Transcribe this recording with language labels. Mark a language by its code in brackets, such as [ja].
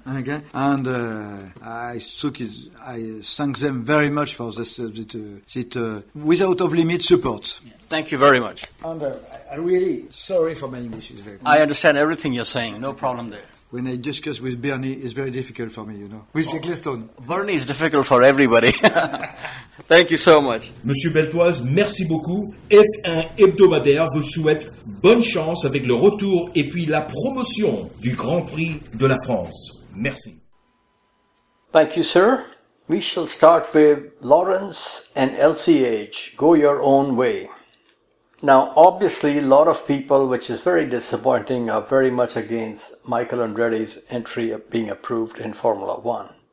[en] Okay, and I thank them very much for this without of limit support. Thank you very much. And I'm really sorry for my English. It's very. I understand everything you're saying. No problem there. When I discuss with Bernie, it's very difficult for me, you know. With Eccleston. Bernie is difficult for everybody. Thank you so much. [fr] Monsieur Beltoise, merci beaucoup. F1 hebdomadaire vous souhaite bonne chance avec le retour et puis la promotion du Grand Prix de la France. Merci. [en] Thank you, sir. We shall start with Lawrence and LCH. Go your own way. Now, obviously, a lot of people, which is very disappointing, are very much against Michael Andretti's entry of being approved in Formula One.